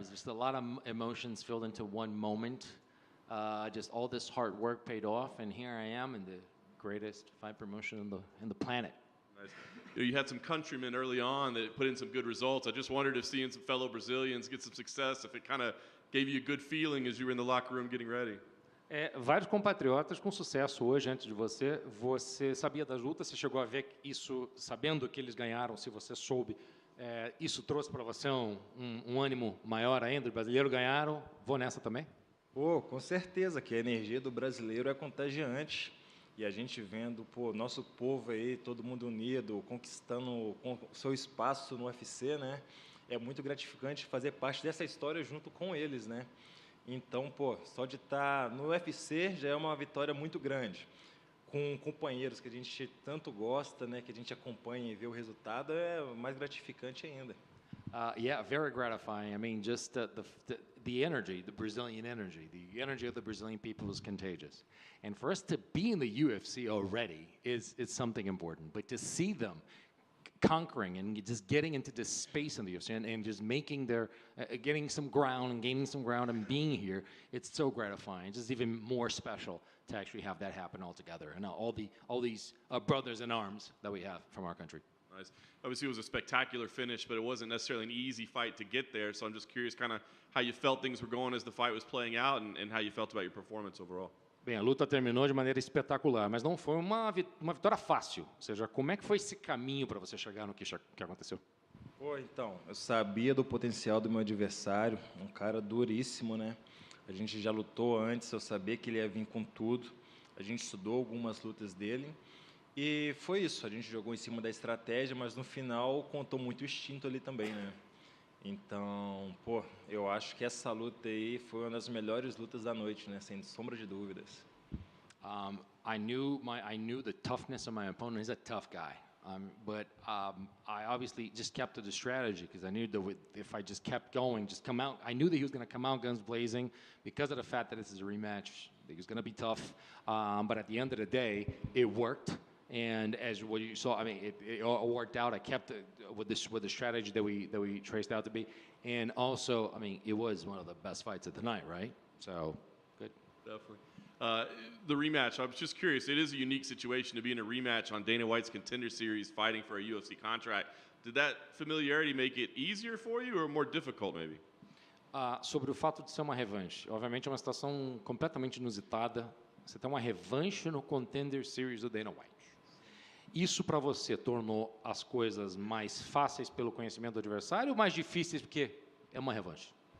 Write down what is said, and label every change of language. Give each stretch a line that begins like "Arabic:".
English: It's just a lot of emotions filled into one moment. Just all this hard work paid off, and here I am in the greatest fight promotion in the planet. Nice. You had some countrymen early on that put in some good results. I just wondered if seeing some fellow Brazilians get some success, if it kind of gave you a good feeling as you were in the locker room getting ready.
Portuguese: Vários compatriotas com sucesso hoje antes de você. Você sabia das lutas? Você chegou a ver isso sabendo que eles ganharam? Se você soube, isso trouxe para você um ânimo maior ainda? Os brasileiros ganharam, vou nessa também? Pô, com certeza que a energia do brasileiro é contagiante. E a gente vendo, pô, nosso povo aí, todo mundo unido, conquistando o seu espaço no UFC, né? É muito gratificante fazer parte dessa história junto com eles, né? Então, pô, só de estar no UFC já é uma vitória muito grande. Com companheiros que a gente tanto gosta, né? Que a gente acompanha e vê o resultado, é mais gratificante ainda.
English: Yeah, very gratifying. I mean, just the energy, the Brazilian energy, the energy of the Brazilian people is contagious. And for us to be in the UFC already is something important. But to see them conquering and just getting into this space in the UFC and just making their, getting some ground and gaining some ground and being here, it's so gratifying. It's just even more special to actually have that happen all together. And all these brothers in arms that we have from our country. Nice. Obviously, it was a spectacular finish, but it wasn't necessarily an easy fight to get there. So I'm just curious kind of how you felt things were going as the fight was playing out and how you felt about your performance overall.
Portuguese: Bem, a luta terminou de maneira espetacular, mas não foi uma vitória fácil. Ou seja, como é que foi esse caminho para você chegar no que aconteceu? Pô, então, eu sabia do potencial do meu adversário, um cara duríssimo, né? A gente já lutou antes, eu sabia que ele ia vir com tudo. A gente estudou algumas lutas dele. E foi isso, a gente jogou em cima da estratégia, mas no final contou muito o instinto ali também, né? Então, pô, eu acho que essa luta aí foi uma das melhores lutas da noite, né? Sem sombra de dúvidas.
English: I knew the toughness of my opponent. He's a tough guy, but I obviously just kept to the strategy because I knew that if I just kept going, just come out. I knew that he was going to come out guns blazing because of the fact that this is a rematch. It was going to be tough, but at the end of the day, it worked. And as what you saw, I mean, it all worked out. I kept with the strategy that we traced out to be, and also, I mean, it was one of the best fights of the night, right? So, good. Definitely. The rematch, I was just curious. It is a unique situation to be in a rematch on Dana White's Contender Series fighting for a UFC contract. Did that familiarity make it easier for you or more difficult, maybe?
Portuguese: Sobre o fato de ser uma revanche, obviamente é uma situação completamente inusitada. Você tem uma revanche no Contender Series do Dana White. Isso para você tornou as coisas mais fáceis pelo conhecimento do adversário ou mais difíceis porque é uma revanche?